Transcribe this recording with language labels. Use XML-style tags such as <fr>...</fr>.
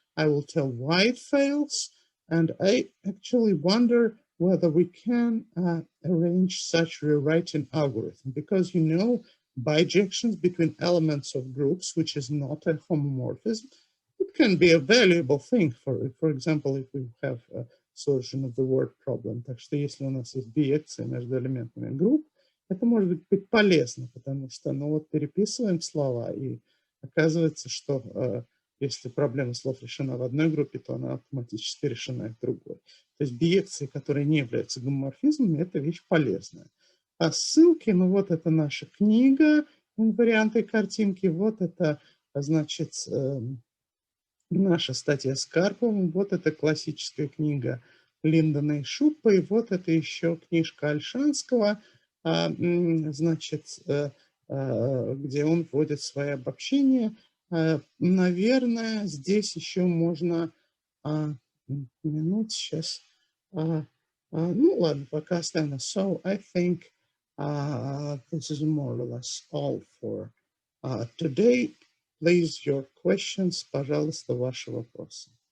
<en>I will tell why it fails, and I actually wonder whether we can arrange such rewriting algorithm, because you know bijections between elements of groups, which is not a homomorphism, it can be a valuable thing. For example, if we have a solution of the word problem.</en> <ru>Так что если у нас есть биекции между элементами групп, это может быть полезно, потому что, ну вот, переписываем слова, и оказывается, что если проблема слов решена в одной группе, то она автоматически решена и в другой. То есть биекции, которые не являются гомоморфизмами, это вещь полезная. А ссылки, ну вот это наша книга, инварианты картинки, вот это, значит, наша статья с Карповым, вот это классическая книга Линдона и Шуппа, и вот это еще книжка Ольшанского, значит, где он вводит свои обобщения. Наверное, здесь еще можно... Минут сейчас... ну ладно, пока оставим.</ru> <en>So I think this is more or less all for today. Please, your questions,</en> <ru>пожалуйста, ваши вопросы.</ru>